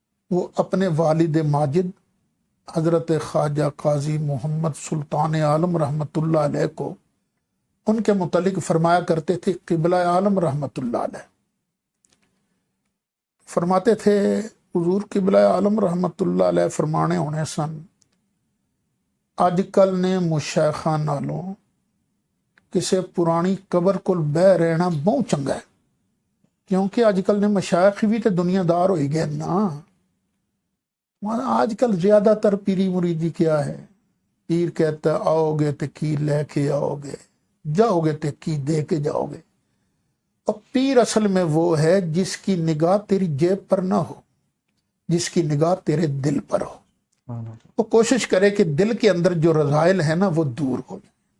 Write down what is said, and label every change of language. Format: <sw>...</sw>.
<ur>وہ اپنے والد ماجد حضرت خواجہ قاضی محمد سلطان عالم رحمت اللہ علیہ کو ان کے متعلق فرمایا کرتے تھے، قبلہ عالم رحمت اللہ علیہ فرماتے تھے، حضور قبلہ عالم رحمت اللہ علیہ</ur> <pa>فرمانے ہونے سن، اج کل نے مشائخاں نالوں ਕਿਸੇ ਪੁਰਾਣੀ ਕਬਰ ਕੋਲ ਬਹਿ ਰਹਿਣਾ ਬਹੁਤ ਚੰਗਾ ਹੈ, ਕਿਉਂਕਿ ਅੱਜ ਕੱਲ ਨੇ ਮਸ਼ਾਇਖ ਵੀ ਤੇ ਦੁਨੀਆਦਾਰ ਹੋਈ ਗਏ ਨਾ।</pa> <ur>آج کل زیادہ تر پیری مریدی کیا ہے، پیر کہتا ہے آؤ گے تو کی لے کے آؤ گے، جاؤ گے تو کی دے کے جاؤ گے۔ اور پیر اصل میں وہ ہے جس کی نگاہ تیری جیب پر نہ ہو، جس کی نگاہ تیرے دل پر ہو، وہ کوشش کرے کہ دل کے اندر جو رذائل ہیں نا وہ دور ہو جائے۔</ur>